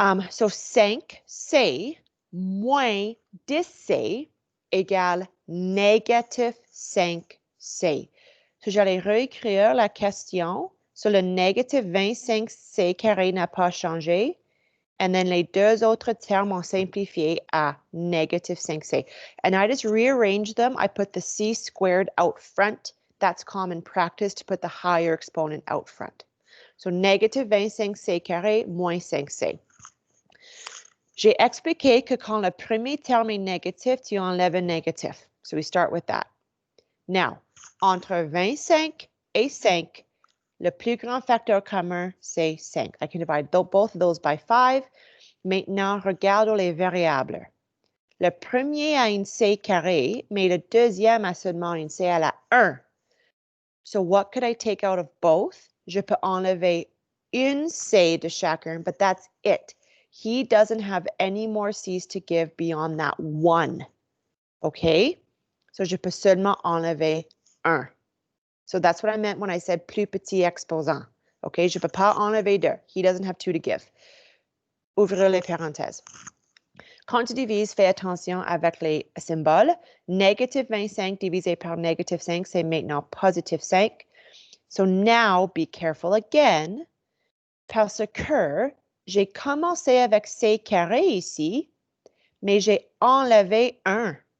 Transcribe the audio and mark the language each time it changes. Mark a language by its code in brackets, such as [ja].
[fr] So, 5c moins 10c égale négatif 5c. So, j'allais réécrire la question. So, le négatif 25c carré n'a pas changé. And then les deux autres termes ont simplifié à negative 5c. [en] And I just rearranged them. I put the c squared out front. That's common practice to put the higher exponent out front. [fr] So negative 25c carré moins 5c. J'ai expliqué que quand le premier terme est négatif, tu enlèves un négatif. [en] So we start with that. [fr] Now, entre 25 et 5, le plus grand facteur commun, c'est 5. [en] I can divide both of those by 5. [fr] Maintenant, regarde les variables. Le premier a une c carré, mais le deuxième a seulement une c à la 1. [en] So what could I take out of both? [fr] Je peux enlever une c de chacun, [en] but that's it. He doesn't have any more c's to give beyond that 1. Okay? [fr] So je peux seulement enlever 1. [en] So that's what I meant when I said [fr] plus petit exposant. Okay? Je peux pas enlever 2. [en] He doesn't have 2 to give. [fr] Ouvrir les parenthèses. Quand tu divises, fais attention avec les symboles. Négative 25 divisé par négative 5, c'est maintenant positive 5. [en] So now, be careful again, [fr] parce que j'ai commencé avec c carré ici, mais j'ai enlevé 1.